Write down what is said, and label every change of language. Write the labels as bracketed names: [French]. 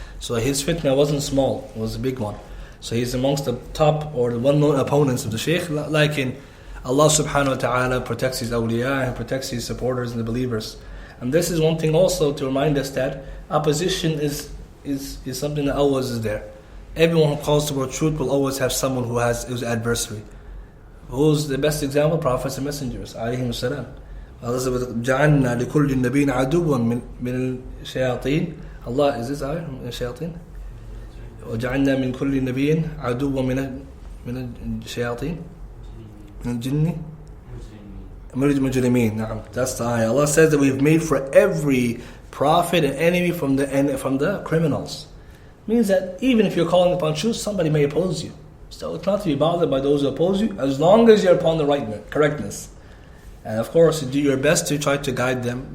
[English] So his fitna wasn't small, it was a big one. So he's amongst the top or the well-known opponents of the Shaykh, like in Allah subhanahu wa ta'ala protects his awliya and protects his supporters and the believers. And this is one thing also to remind us that opposition is something that always is there. Everyone who calls toward truth will always have someone who is adversary. Who's the best example? Prophets and messengers, alayhim salam. [Arabic] Allah says, جَعَلْنَا لِكُلِّ النَّبِيِّنَ عَدُوًّا مِنَ الشَّيَاطِينَ. [English] Allah, is this ayah? [Arabic] من الشياطين? وَجَعَلْنَا مِنْ كُلِّ نَبِيٍّ عَدُوًّا من الشياطين من الجن مجرمين. نعم, [English] that's the ayah. Allah says that we've made for every prophet an enemy from the criminals. Means that even if you're calling upon truth, somebody may oppose you. So it's not to be bothered by those who oppose you, as long as you're upon the correctness. And of course, do your best to try to guide them.